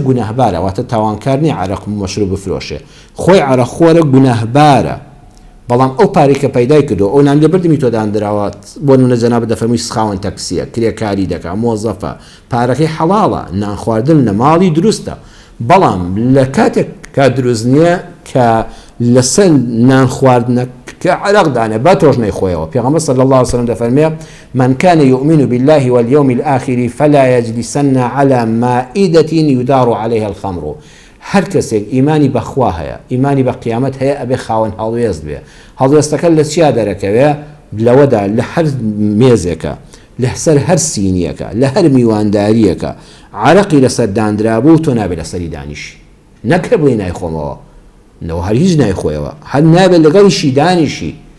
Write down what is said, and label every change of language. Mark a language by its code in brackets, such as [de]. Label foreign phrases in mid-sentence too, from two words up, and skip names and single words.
[ckb] گوناهبارە واتە تاوانکار نیە عەرەق مەشروب بفرۆشێ خۆی عەرەقخۆرە گوناهبارە بەڵام ئەو پارەی کە پەیدای کردو ئەو نان لە بردمی تۆ دانراوە بۆ نمونە جەنابەت دەفەرمووی سخاوەن تەکسیە کرێکاری دەکا مۆزەفە پارەکەی حەڵاڵە نان خواردن لە ماڵی دروستە بەڵام لە کاتێک کە دروست نییە کە لەسەر نان خواردنە کە عەرەق دانێ با تۆش نەیخۆیەوە پێغەمبەر [ar] صلی الله عليه وسلم [ckb] دەفەرمێ [ar] من كان يؤمن بالله واليوم الآخر فلا يجلسن على مائدة يدار عليها الخمر [ckb] هەر کەسێک ئیمانی بەخوا هەیە ئیمانی بە قیامەت هەیە ئەبێ خاوەن هەڵوێست بێ هەڵوێستەکە لە چیا دەرەکەوێ لەوەدا لە هەر مێزێکە لەسەر هەر سینیەکە لە هەر میوانداریەکە عەرەقی لەسەر دانرابوو تۆ نابێت لەسەری دانیشی نەکرێ بڵێ نایخۆمەوە نەوە هەر هیچ نایخۆیەوە هەر نابێت لەگەڵیشی دانیشی